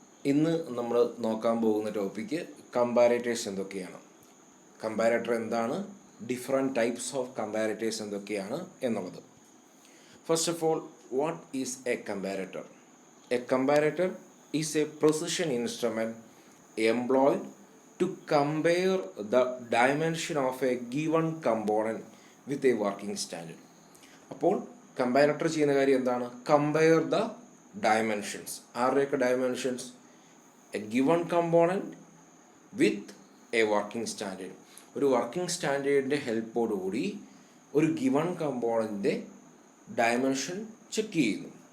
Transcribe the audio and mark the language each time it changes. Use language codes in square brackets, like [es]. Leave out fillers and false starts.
[ml] ഇന്ന് നമ്മൾ നോക്കാൻ പോകുന്ന ടോപ്പിക്ക് കമ്പാരേറ്റേഴ്സ് എന്തൊക്കെയാണ്, കമ്പാരേറ്റർ എന്താണ്, ഡിഫറെൻറ്റ് ടൈപ്സ് ഓഫ് കമ്പാരേറ്റേഴ്സ് എന്തൊക്കെയാണ് എന്നുള്ളത്. [en] First of all, what is a comparator? A comparator is a precision instrument employed to compare the dimension of a given component with a working standard. [ml] അപ്പോൾ comparator ചെയ്യുന്ന കാര്യം എന്താണ്? [en] Compare the dimensions. [ml] ആരുടെയൊക്കെ dimensions? [en] A given component with a working standard. [ml] ഒരു working സ്റ്റാൻഡേർഡിൻ്റെ ഹെൽപ്പോടുകൂടി ഒരു given കമ്പോണൻറ്റിൻ്റെ dimension check ചെയ്യുന്നു.